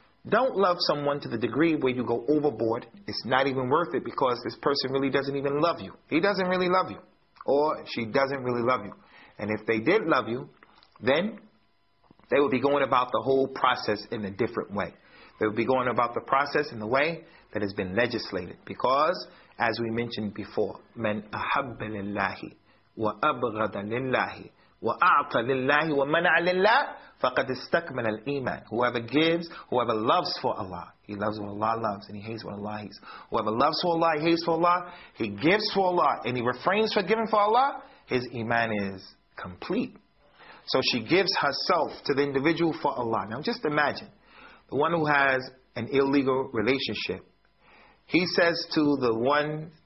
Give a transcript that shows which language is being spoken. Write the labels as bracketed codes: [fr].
[en] Don't love someone to the degree where you go overboard. It's not even worth it, because this person really doesn't even love you. He doesn't really love you. Or she doesn't really love you. And if they did love you, then they will be going about the whole process in a different way. They will be going about the process in the way that has been legislated. [ar] Because, as we mentioned before, مَنْ أَحَبَّ لِلَّهِ وَأَبْغَضَ لِلَّهِ وَأَعْطَ لِلَّهِ وَمَنَعَ لِلَّهِ فَقَدْ اسْتَكْمَلَ الْإِيمَانِ. [en] Whoever gives, whoever loves for Allah, he loves what Allah loves and he hates what Allah hates. Whoever loves for Allah, he hates for Allah. He gives for Allah and he refrains from giving for Allah. His iman is complete. So she gives herself to the individual for Allah. Now just imagine, the one who has an illegal relationship, he says to the one